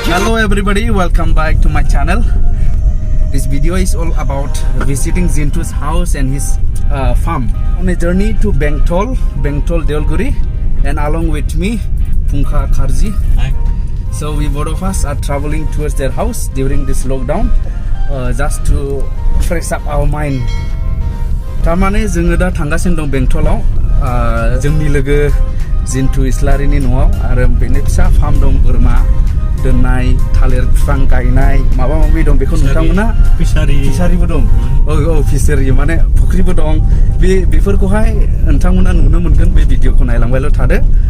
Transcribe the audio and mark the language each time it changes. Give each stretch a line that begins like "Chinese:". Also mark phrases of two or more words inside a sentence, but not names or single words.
English: Hello everybody, welcome back to my channel. This video is all about visiting Zintu's house and his farm. On a journey to Bengtol Deolguri, and along with me Pungka Karji. Hi. So we both of us are traveling towards their house during this lockdown, just to fresh up our mind.
Bodo: Tamane जोङो दा थांगासिनो दं बेंटलाव जोंनि लोगो जिन्तु इस्लारिनि न'आव आरो बेनि फिसा फार्म दं बोरमा दोननाय थालिर बिफां गायनाय माबा माबि दं बेखौ नोंथांमोना फिसारिबो दं औ फिसारि माने फुख्रिबो दं बेफोरखौहाय नोंथांमोना नुनो मोनगोन बे भिडिअखौ नायलांबायल' थादो